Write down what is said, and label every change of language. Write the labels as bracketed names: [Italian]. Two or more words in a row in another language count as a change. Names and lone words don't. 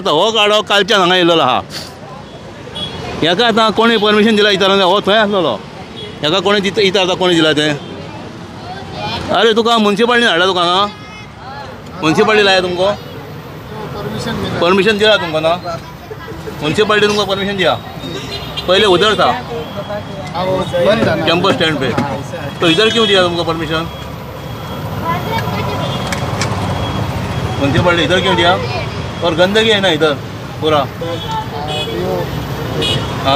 [Konkani] आतां हो गाडो कालच्यान हांगा येयल्लो आहा. हेका आतां कोणी परमिशन दिला इतर हो थंय आसलेलो. हेका कोणी इतर आतां कोणी दिला तें? अरे तुका मुन्सिपालिटीन हाडला तुका हांगा मुन्सिपालिटी लाया तुमकां परमिशन दिला तुमकां ना? मुन्सिपालिटी तुमकां परमिशन दिया. [Hindi] पहले उधर था टेम्पो स्टैंड पे, तो इधर क्यों दिया तुमको परमिशन? मुन्सिपालिटी इधर क्यों दिया? और गंदगी है ना इधर पूरा. हाँ